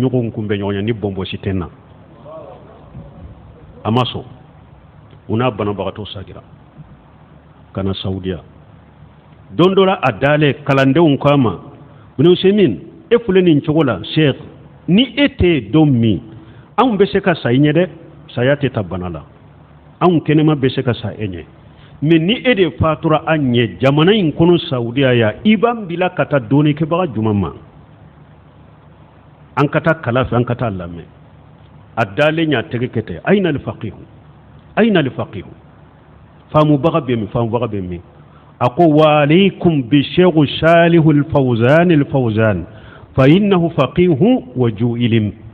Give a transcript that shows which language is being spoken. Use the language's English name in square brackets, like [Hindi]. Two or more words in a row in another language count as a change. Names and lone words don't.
[Bambara] ɲɔgɔn kunbɛn ɲɔgɔn ye ni bonbosi tɛ n na a ma sɔn u n'a banabagatɔ sagira ka na Saudiya don dɔ la a dalen kalandenw k'a ma Ibn Usaimin e filɛ nin cogo la Sheikh ni e tɛ don min anw bɛ se ka sa i ɲɛ dɛ saya tɛ ta bana la anw kɛnɛma bɛ se ka sa e ɲɛ mais ni e de fatura an ɲɛ jamana in kɔnɔ Saudiya ya i b'an bila ka taa dɔɔnikɛbaga jumɛn ma an ka taa kala fɛ an ka taa lamɛn a dalen y'a tɛgɛ kɛ ten [Arabic] أين الفقيه [Bambara] faamubaga bɛ min faamubaga bɛ min a ko [Arabic] وعليكم بالشيخ صالح الفوزان فإنه فقيه وعالم